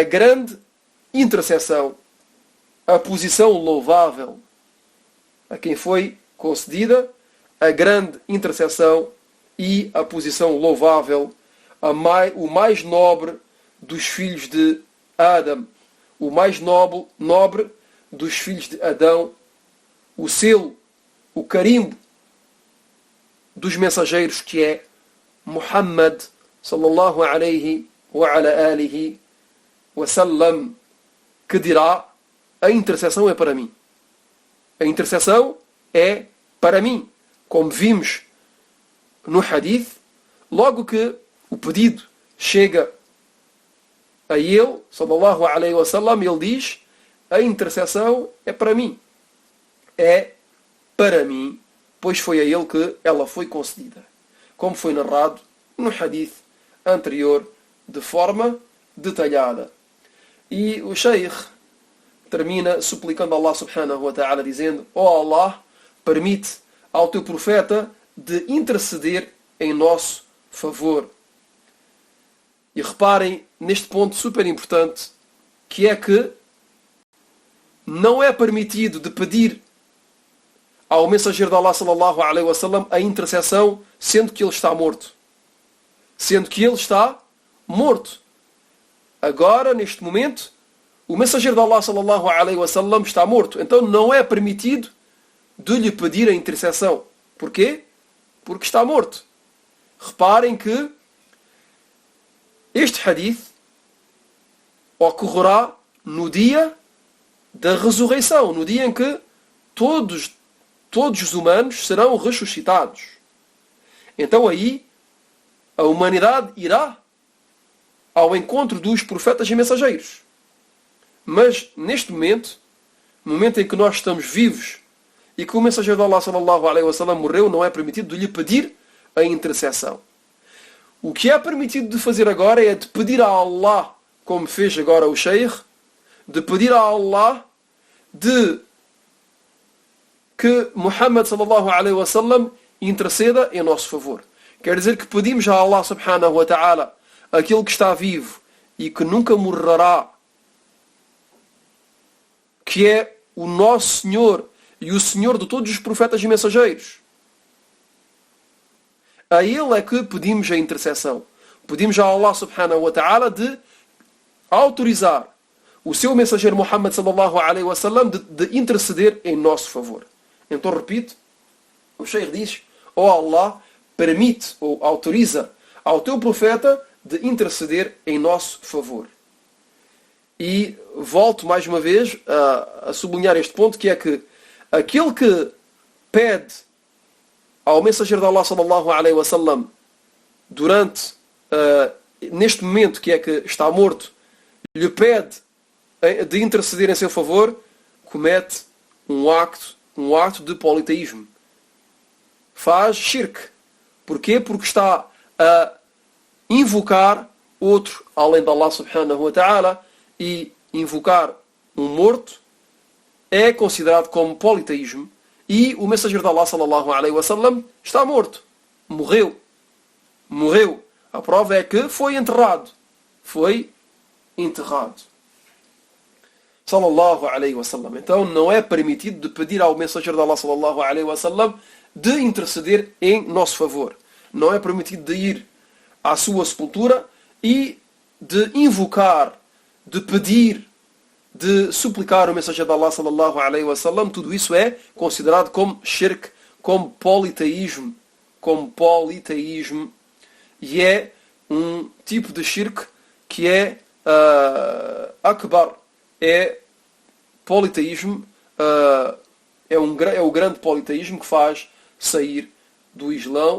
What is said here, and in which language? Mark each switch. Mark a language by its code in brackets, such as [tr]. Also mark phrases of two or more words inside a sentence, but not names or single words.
[pt] grande intercessão, a posição louvável, a quem foi concedida a grande intercessão e a posição louvável, o mais nobre dos filhos de Adão, o mais nobre dos filhos de Adão, o selo, o carimbo dos mensageiros, que é Muhammad [ar] صلى الله عليه وعلى آله وسلم, [pt] que dirá: a intercessão é para mim. A intercessão é para mim. Como vimos no hadith, logo que o pedido chega a ele, [ar] صلى الله عليه وسلم, [pt] ele diz: a intercessão é para mim. É para mim, pois foi a ele que ela foi concedida. Como foi narrado no hadith anterior, de forma detalhada. E o Sheikh termina suplicando a Allah [ar] سبحانه وتعالى, [pt] dizendo: ó Allah, permite ao teu profeta de interceder em nosso favor. E reparem neste ponto super importante, que é que não é permitido de pedir ao mensageiro de Allah [ar] صلى الله عليه وسلم [pt] a intercessão, sendo que ele está morto. Sendo que ele está morto. Agora, neste momento, o mensageiro de Allah [ar] صلى الله عليه وسلم [pt] está morto. Então não é permitido de lhe pedir a intercessão. Porquê? Porque está morto. Reparem que este hadith ocorrerá no dia da ressurreição, no dia em que todos os humanos serão ressuscitados. Então aí a humanidade irá ao encontro dos profetas e mensageiros. Mas neste momento, no momento em que nós estamos vivos e que o mensageiro de Allah [ar] صلى الله عليه وسلم [pt] morreu, não é permitido de lhe pedir a intercessão. O que é permitido de fazer agora é de pedir a Allah, como fez agora o Sheikh, de pedir a Allah de que Muhammad [ar] صلى الله عليه وسلم [pt] interceda em nosso favor. Quer dizer que pedimos a Allah [ar] سبحانه وتعالى, [pt] aquele que está vivo e que nunca morrerá, que é o nosso Senhor e o Senhor de todos os profetas e mensageiros. A Ele é que pedimos a intercessão. Pedimos a Allah [ar] سبحانه وتعالى [pt] de autorizar o seu mensageiro Muhammad [ar] صلى الله عليه وسلم [pt] de interceder em nosso favor. Então repito, o Sheikh diz: ó Allah, permite ou autoriza ao teu profeta de interceder em nosso favor. E volto mais uma vez a sublinhar este ponto, que é que aquele que pede ao mensageiro de Allah [ar] صلى الله عليه وسلم [pt] durante neste momento, que é que está morto, lhe pede de interceder em seu favor, comete um ato de politeísmo. Faz shirk. Porquê? Porque está a invocar outro além de Allah [ar] سبحانه وتعالى, [pt] e invocar um morto é considerado como politeísmo, e o mensageiro de Allah [ar] صلى الله عليه وسلم [pt] está morto. Morreu. A prova é que foi enterrado. [ar] صلى الله عليه وسلم. [pt] Então não é permitido de pedir ao mensageiro de Allah [ar] صلى الله عليه وسلم [pt] de interceder em nosso favor. Não é permitido de ir à sua sepultura e de invocar, de pedir, de suplicar o mensageiro de Allah [ar] صلى الله عليه وسلم. [pt] Tudo isso é considerado como shirk, como politeísmo, e é um tipo de shirk que é akbar, é politeísmo, é o grande politeísmo que faz sair do Islão.